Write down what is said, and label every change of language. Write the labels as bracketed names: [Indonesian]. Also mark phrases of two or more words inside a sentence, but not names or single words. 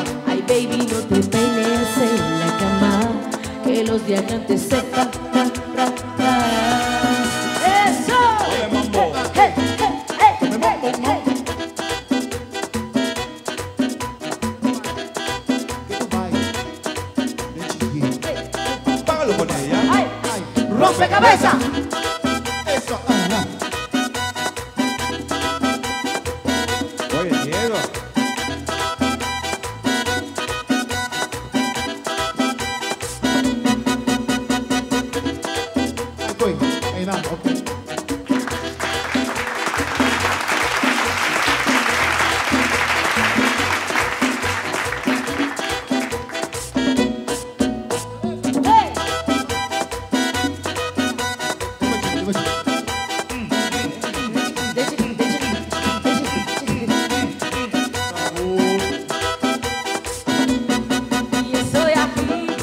[Spanish] Ay baby, no te peines en la cama, que los viajantes sepan tratar. ¡Eso! Oye, mambo. ¡Hey, hey, hey, hey, Mambo, hey! [Portuguese] mambo. Que tu vai. Deixa [Spanish] Págalo con ella. ¡Ay! Ai, ¡Rompecabezas! Eso, Oye, Diego. [Portuguese] Aí foi. Aí não, ok. ¡Hey! [Spanish] Y estoy aquí,